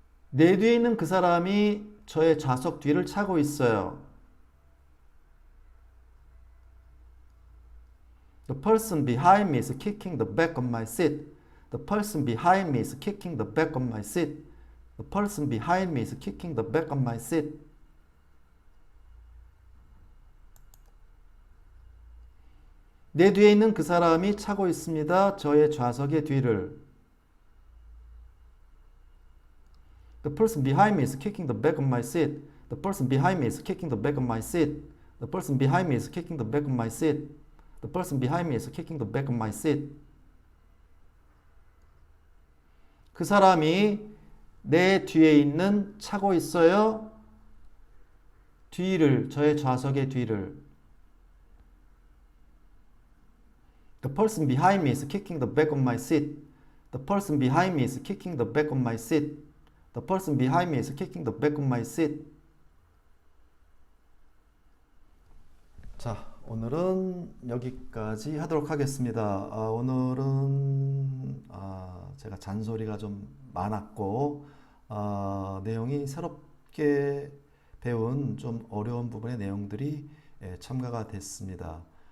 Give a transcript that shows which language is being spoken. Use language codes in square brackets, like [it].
[ko] 내 뒤에 있는 그 사람이 저의 좌석 뒤를 차고 있어요. [en] The person behind me is kicking the back of my seat. The person behind me is kicking the back of my seat. The person behind me is kicking the back of my seat. [ko] 내 뒤에 있는 그 사람이 차고 있습니다. 저의 좌석의 뒤를. [en] The person behind me is kicking the back of my seat. The person behind me is kicking the back of my seat. The person behind me is kicking the back of my seat. The person behind me is kicking the back of my seat. [ko] 그 사람이 내 뒤에 있는 차고 있어요. 뒤를 저의 좌석의 뒤를. [en] The person behind me is kicking the back of my seat. The person behind me is kicking the back of my seat. The person behind me is kicking the back of my seat. [ko] 자, 오늘은 여기까지 하도록 하겠습니다. 오늘은 제가 잔소리가 좀 많았고 내용이 새롭게 배운 좀 어려운 부분의 내용들이 첨가가 됐습니다.